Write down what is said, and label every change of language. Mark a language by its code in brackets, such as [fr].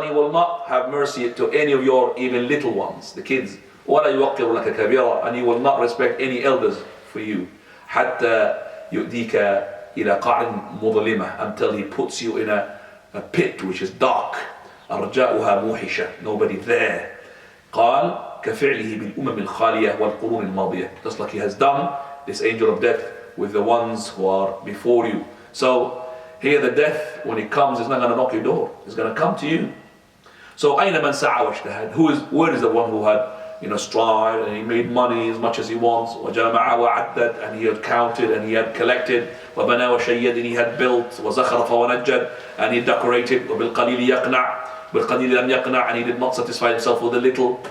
[en] And he will not have mercy to any of your even little ones, the kids. [ar] وَلَا يُوَقِّرُ لَكَ كَبِيرًا. [en] And he will not respect any elders for you. [ar] حَتَّى يُؤْدِيكَ إِلَى قَعْرٍ مُظْلِمَةٍ. [en] Until he puts you in a pit which is dark. [ar] أَرْجَاؤُهَا مُوحِشَةً. [en] Nobody there. [ar] قال كفعله بالأمم الخالية والقرون الماضية. [en] Just like he has done, this angel of death, with the ones who are before you. So here the death, when it comes, is not going to knock your door. It's going to come to you. So [ar] أين من سعى واجتهد? [en] Where is the one who had strived and he made money as much as he wants? [ar] وجمع وعدد, [en] and he had counted and he had collected. [ar] وبنى وشيد, [en] and he had built. [ar] وزخرف ونجد, [en] and he decorated. [ar] وبالقليل يقنع, بالقليل لم يقنع, [en] and he did not satisfy himself with a little.